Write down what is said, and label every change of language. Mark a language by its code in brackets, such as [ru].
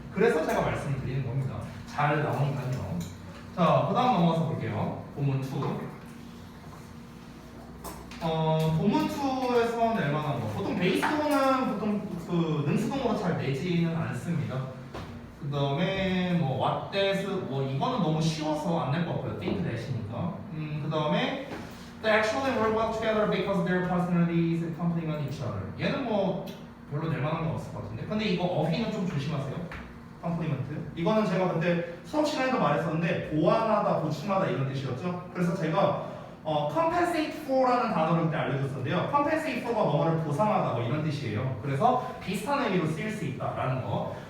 [ko] 그래서 제가 말씀을 드리는 겁니다. 잘 나오니까요. 자, 그 다음 넘어가서 볼게요. 본문 2. 본문 2에서 낼 만한 거. 보통 베이스도는 보통 그 능수동으로 잘 내지는 않습니다. 그 다음에 뭐 what that, 뭐 이거는 너무 쉬워서 안 낼 것 같고요. [en] think that이니까. [ko] 그 다음에 [en] they actually work well together because their personalities complement each other. [ko] 얘는 뭐 별로 낼 만한 건 없을 것 같은데. 근데 이거 어휘는 좀 조심하세요. 컴플리먼트. 이거는 제가 그때 수업 시간에도 말했었는데 보완하다, 보충하다 이런 뜻이었죠. 그래서 제가 compensate for라는 단어를 그때 알려줬었는데요. compensate for가 뭐뭐를 보상하다 뭐 이런 뜻이에요. 그래서 비슷한 의미로 쓰일 수 있다라는 거.